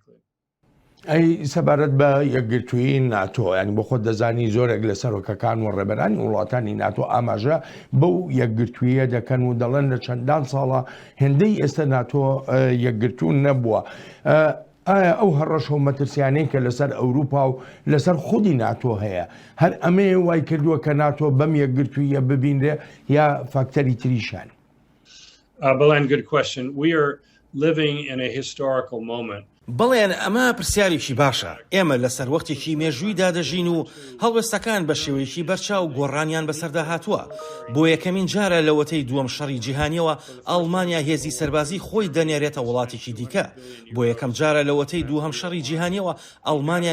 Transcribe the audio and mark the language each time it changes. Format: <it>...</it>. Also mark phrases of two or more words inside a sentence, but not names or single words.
<ckb>ئەی سەبارەت بە یەکگرتووی ناتۆ ینی بۆ خۆت دەزانی زۆرێک لە سەرۆکەکان و ڕێبەرانی وڵاتانی ناتۆ ئاماژە بەو یەکگرتوویە دەکەن و دەڵێن لە چەندان ساڵە هێندەی ئێستا ناتۆ یەکگرتوو نەبووە ئایا ئەو هەڕەش و مەترسیانەی کە لەسەر ئەوروپا و لەسەر خودی ناتۆ هەیە هەر ئەمێ وای کردووە کە ناتۆ بەم یەکگرتوویە ببینرێ یا فاکتەری تریشان</ckb> <en>Belen, good question. We are living in a historical moment.</en> <ckb>بڵێن ئەمە پرسیارێکی باشە ئێمە لەسەر وەختێکی مێژوویدا دەژین و هەڵوێستەکان بە شێوەیەکی بەرچاو گۆڕانیان بەسەردا هاتووە بۆ یەکەمین جارە لە وەتەی دووەم شەڕی جیهانیەوە ئەڵمانیا هێزی سەربازی خۆی دەنێرێتە وڵاتێکی دیکە بۆ یەکەم جارە لە وەتەی دووهەم شەڕی جیهانیەوە ئەڵمانیا</ckb>